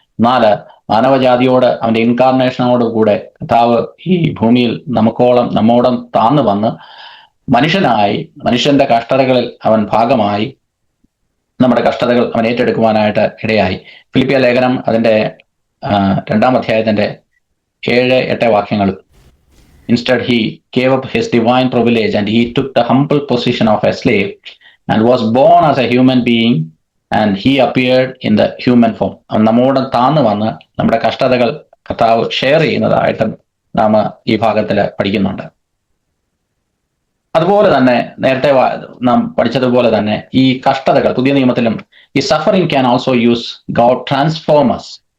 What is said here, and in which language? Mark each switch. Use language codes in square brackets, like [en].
[ml] എന്നാൽ മാനവജാതിയോട് അവന്റെ ഇൻകാർണേഷനോട് കൂടെ കർത്താവ് ഈ ഭൂമിയിൽ നമ്മോടം താന്നു വന്ന് മനുഷ്യനായി, മനുഷ്യന്റെ കഷ്ടതകളിൽ അവൻ ഭാഗമായി, നമ്മുടെ കഷ്ടതകൾ അവൻ ഏറ്റെടുക്കുവാനായിട്ട് ഇടയായി. ഫിലിപ്പിയ ലേഖനം അതിന്റെ 2-ാം അധ്യായത്തിന്റെ 7-8 വാക്യങ്ങൾ. [en] Instead he gave up his divine privilege and he took the humble position of a slave and was born as a human being and he appeared in the human form. [ml] അവൻ നമ്മോട് താന്നു വന്ന് നമ്മുടെ കഷ്ടതകൾ കർത്താവ് ഷെയർ ചെയ്യുന്നതായിട്ട് നാം ഈ ഭാഗത്തിൽ പഠിക്കുന്നുണ്ട്. അതുപോലെ തന്നെ നേരത്തെ നാം പഠിച്ചതുപോലെ തന്നെ ഈ കഷ്ടതകൾ പുതിയ നിയമത്തിലും ഈ [en] Suffering can also use God transformers.